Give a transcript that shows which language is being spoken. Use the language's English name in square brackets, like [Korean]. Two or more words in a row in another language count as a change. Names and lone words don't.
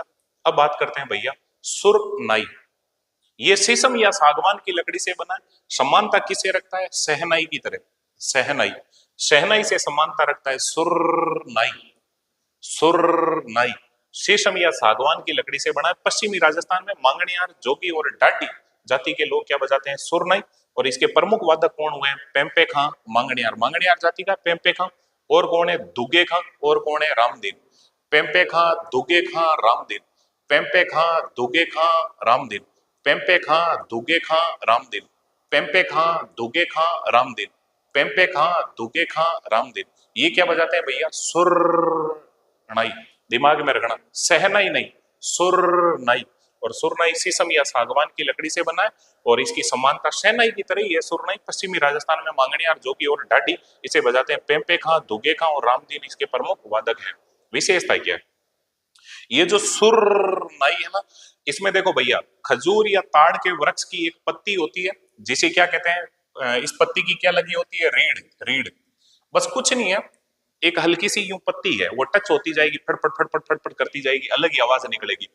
[Hindi] अब बात करते हैं भैया सुर नाई। ये शीशम या सागवान की लकड़ी से बना है, समानता किसे रखता है, सहनाई की तरह, सहनाई, सहनाई से समानता रखता है सुरनाई, सुरनाई। शीशम या सागवान की लकड़ी से बना है, पश्चिमी राजस्थान में मांगणियार, जोगी और डाडी जाति के लोग क्या बजाते हैं, सुरनाई। और इसके प्रमुख वादक कौन हुए हैं, पेम्पे खां, मांगणियार, मांगणियार जाति का पेम्पे खां, और कौन है दुगे खां, और कौन है रामदीन। पेम्पे खां, दुगे खां, रामदीन, पेम्पे खां, दुगे खां, रामदीन, पेम्पे खां, दुगे खां, रामदीन, पेम्पे खां, दुगे खां, रामदीन, पेम्पे खां, दुगे खां, रामदीन। ये क्या बजाते हैं भैया, सुरनाई, दिमाग में रखना, सहनाई नहीं, सुरनाई। और सुरनाई शीशम या सागवान की लकड़ी से बना है, और इसकी समानता शहनाई की तरह ही है। सुरनाई पश्चिमी राजस्थान में मांगणियार, जोगी और ढाडी इसे बजाते हैं। पेम्पे खां, दुगे खां और रामदीन इसके प्रमुख वादक हैं। विशेषता क्या है, ये जो सुरनाई है ना, इसमें देखो भैया, खजूर या ताड़ के वृक्ष की एक पत्ती होती है, जिसे क्या कहते हैं, इस पत्ती की क्या लगी होती है, रीढ़, रीढ़, बस कुछ नहीं है, एक हल्की सी यूं पत्ती है, वो टच होती जाएगी, फटफट फटफट फटफट करती जाएगी, अलग ही आवाज निकलेगी।